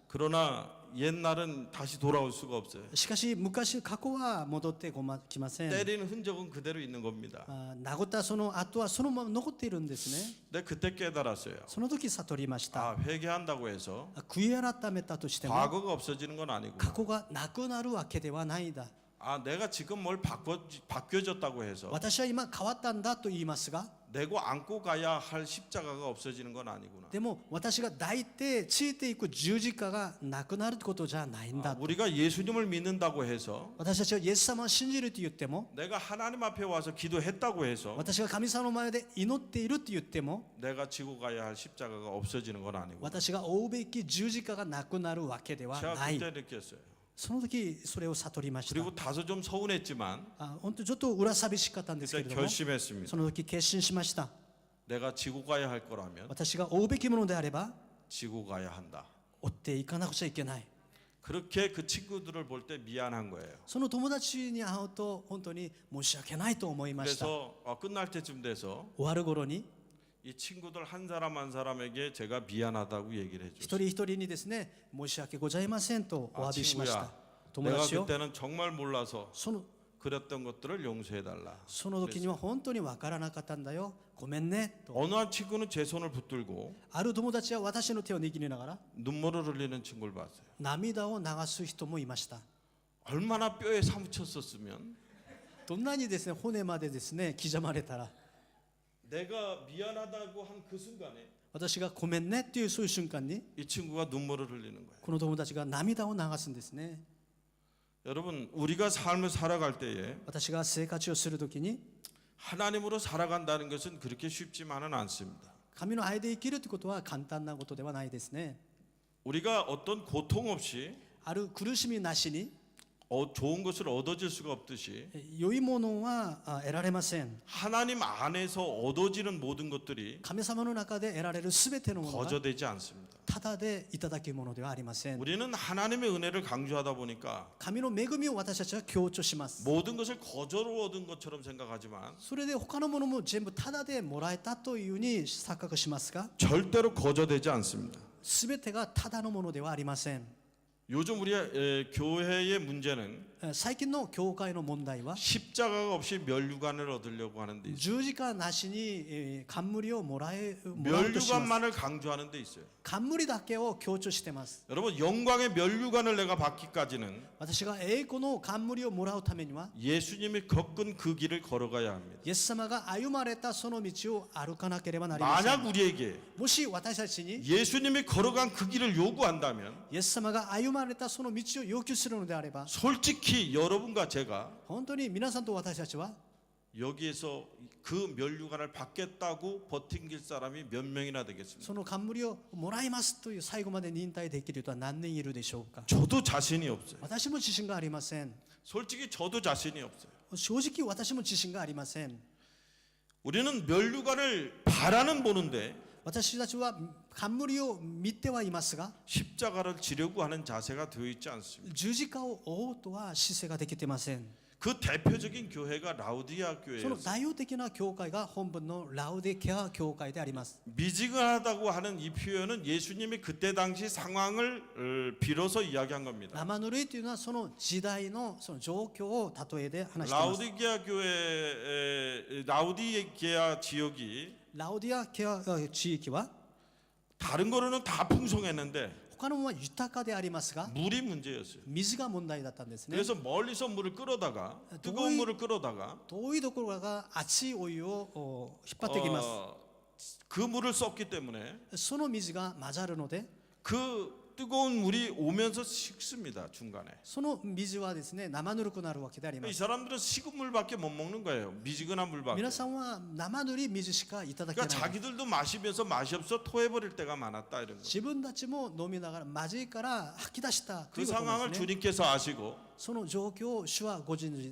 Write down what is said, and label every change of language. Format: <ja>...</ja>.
<ko>그러나 옛날은 다시 돌아올 수가 없어요.</ko> <ja>しかし昔過去は戻ってきません。</ja> <ko>때리는 흔적은 그대로 있는 겁니다.</ko> <ja>殴ったその後はそのまま残っているんですね。</ja> <ko>근데 그때 깨달았어요.</ko> <ja>その時悟りました。</ja> <ko>아, 회개한다고 해서</ko> <ja>悔い改めたとしても</ja> <ko>과거가 없어지는 건 아니고.</ko> <ja>過去がなくなるわけではないんだ。</ja> <ko>아, 내가 지금 뭘 바뀌어졌다고 해서</ko> <ja>私は今変わったんだと言いますが、</ja> <ko>내고 안고 가야 할 십자가가 없어지는 건 아니구나.</ko> <ja>でも私が抱いてついていく十字架がなくなることじゃないんだ。</ja> <ko>우리가 예수님을 믿는다고 해서</ko> <ja>私たちはイエス様を信じると言っても、</ja> <ko>내가 하나님 앞에 와서 기도했다고 해서</ko> <ja>私が神様の前で祈っていると言っても、</ja> <ko>내가 지고 가야 할 십자가가 없어지는 건 아니고.</ko> <ja>私が追うべき十字架がなくなるわけでは</ja> <ko>제가</ko> <ja>ない。</ja> <ko>그때 느꼈어요.</ko> <ja>その時それを悟りました。</ja> <ko>그리고 다소 좀 서운했지만</ko> <ja>本当ちょっと裏寂しかったんですけ</ja> <ko>그때</ko> <ja>れども、</ja> <ko>결심했습니다.</ko> <ja>その時決心しました。</ja> <ko>내가 지고 가야 할 거라면</ko> <ja>私が追うべきものであれば</ja> <ko>지고 가야 한다.</ko> <ja>追っていかなくちゃいけない。</ja> <ko>그렇게 그 친구들을 볼 때 미안한 거예요.</ko> <ja>その友達に会うと本当に申し訳ないと思いました。</ja> <ko>그래서 끝날 때쯤 돼서</ko> <ja>終わる頃に</ja> <ko>이 친구들 한 사람 한 사람에게 제가 미안하다고 얘기를</ko> <ja>一</ja> <ko>해줬어요.</ko> <ja>人一人にですね、申し訳ございませんとお詫びしました。友</ja> <ko>내가</ko> <ja>達よ、</ja> <ko>그때는 정말 몰라서</ko> <ja>その</ja> <ko>그랬던 것들을 용서해달라.</ko> <ja>その時には本当にわからなかったんだよ、ごめんねと。</ja> <ko>어느 한 친구는 제 손을 붙들고</ko> <ja>ある友達は私の手を握りながら</ja> <ko>눈물을 흘리는 친구를 봤어요.</ko> <ja>涙を流す人もいました。</ja> <ko>얼마나 뼈에 사무쳤었으면</ko> <ja>どんなにですね、骨までですね刻まれたら、</ja> <ko>내가 미안하다고 한 그 순간에</ko> <ja>私がごめんねっていうそういう瞬間に</ja> <ko>이 친구가 눈물을 흘리는 거예요.</ko> <ja>この友達が涙を流すんですね。</ja> <ko>여러분, 우리가 삶을 살아갈 때에</ko> <ja>私が生活をするときに</ja> <ko>하나님으로 살아간다는 것은 그렇게 쉽지만은 않습니다.</ko> <ja>神の愛で生きるということは簡単なことではないですね。</ja> <ko>우리가 어떤 고통 없이</ko> <ja>ある苦しみなしに</ja> <ko>좋은 것을 얻어질 수가 없듯이</ko> <ja>良いものは得られません。</ja> <ko>하나님 안에서 얻어지는 모든 것들이</ko> <ja>神様の中で得られるすべてのものが</ja> <ko>거저되지 않습니다.</ko> <ja>ただでいただけるものではありません。</ja> <ko>우리는 하나님의 은혜를 강조하다 보니까</ko> <ja>神の恵みを私たちは強調します。</ja> <ko>모든 것을 거저로 얻은 것처럼 생각하지만</ko> <ja>それで他のものも全部ただでもらえたというふうに錯覚しますが、</ja> <ko>절대로 거저되지 않습니다.</ko> <ja>すべてがただのものではありません。</ja> <ko>요즘 우리 교회의 문제는</ko> <ja>最近の教会の問題は</ja> <ko>십자가가 없이 멸류관을 얻으려고 하는 데 있어요.</ko> <ja>十字架なしに冠をもらおうとします。</ja> <ko>멸류관만을 강조하는 데 있어요.</ko> <ja>冠だけを強調してます。</ja> <ko>여러분, 영광의 멸류관을 내가 받기까지는</ko> <ja>私が栄光の冠をもらうためには</ja> <ko>예수님이 겪은 그 길을 걸어가야 합니다.</ko> <ja>イエス様が歩まれたその道を歩かなければなりません。</ja> <ko>만약 우리에게</ko> <ja>もし私たちに</ja> <ko>예수님이 걸어간 그 길을 요구한다면</ko> <ja>イエス様が歩まれたその道を要求するのであれば、</ja> <ko>솔직히 여러분과 제가</ko> <ja>本当に皆さんと私たちは</ja> <ko>여기에서 그 멸류관을 받겠다고 버틴길 사람이 몇 명이나 되겠습니까?</ko> <ja>その冠をもらいますという最後まで忍耐できる人は何人いるでしょうか。</ja> <ko>저도 자신이 없어요.</ko> <ja>私も自信がありません。</ja> <ko>솔직히 저도 자신이 없어요.</ko> <ja>正直私も自信がありません。</ja> <ko>우리는 멸류관을 바라는 보는데</ko> <ja>私たちは冠を見てはいますが、</ja> <ko>십자가를 지려고 하는 자세가 되어 있지 않습니다.</ko> <ja>十字架を追おうとは姿勢ができていません。</ja> <ko>그 대표적인 교회가 라우디아</ko> <ja>その</ja> <ko>교회였어요.</ko> <ja>代表的な教会が本文のラウデケア教会であります。</ja> <ko>미지근하다고 하는 이 표현은 예수님이 그때 당시 상황을 빌어서 이야기한 겁니다.</ko> <ja>生ぬるいというのはその時代のその状況を例えで話しています。</ja> <ko>라우디게아 교회 라우디게아 지역이</ko> <ja>ラウディアケア地域は</ja> <ko>다른 거로는 다 풍성했는데</ko> <ja>他のものは豊かでありますが、</ja> <ko>물이 문제였어요.</ko> <ja>水が問題だったんですね。</ja> <ko>그래서 멀리서 물을 끌어다가 뜨거운 물을 끌어다가</ko> <ja>遠いところが熱いお湯を引っ張ってきます。</ja> <ko>그 물을 썼기 때문에</ko> <ja>その水が混ざるので、</ja> <ko>그 뜨거운 물이 오면서 식습니다. 중간에.</ko> <ja>その水はですね生ぬるくなるわけでありま</ja> <ko>이</ko> <ja>す。</ja> <ko>사람들은 식은 물밖에 못 먹는 거예요. 미지근한 물밖에.</ko> <ja>皆さんは生ぬるい水しかいただけな</ja> <ko>그러니까</ko> <ja>い。</ja> <ko>자기들도 마시면서 맛이 없어 토해버릴 때가 많았다 이런 거.</ko> <ja>自分たちも飲みながらまずいから吐き出したと</ja> <ko>그</ko> <ja>いうことな</ja> <ko>상황을</ko> <ja>んですね。</ja> <ko>주님께서 아시고</ko> <ja>その状況を主はご存知で、</ja>